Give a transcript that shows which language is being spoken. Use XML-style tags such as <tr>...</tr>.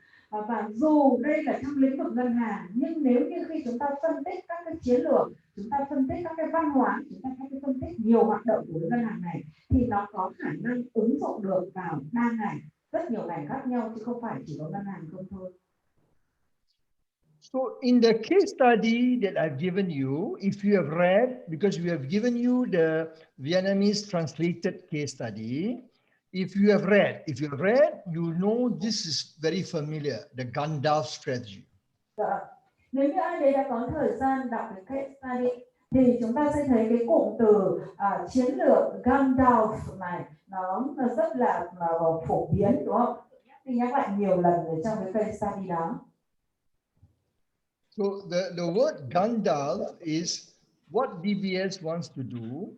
<vi>Và dù đây là trong lĩnh vực ngân hàng, nhưng nếu như khi chúng ta phân tích các cái chiến lược, chúng ta phân tích các cái văn hóa, chúng ta phân tích nhiều hoạt động của ngân hàng này, thì nó có khả năng ứng dụng được vào đa ngành, rất nhiều ngành khác nhau, chứ không phải chỉ có ngân hàng không thôi.</vi> <en>So in the case study that I've given you, if you have read, because we have given you the Vietnamese translated case study, if you have read, you know this is very familiar, the Gandalf strategy.</en> <vi>Nếu như ai đấy đã có thời gian đọc cái case study thì chúng ta sẽ thấy cái cụm từ chiến lược Gandalf này nó rất là phổ biến, đúng không? Thì nhắc lại nhiều lần ở trong cái case study đó.</vi> <en>So the word Gandalf is what DBS wants to do.</en>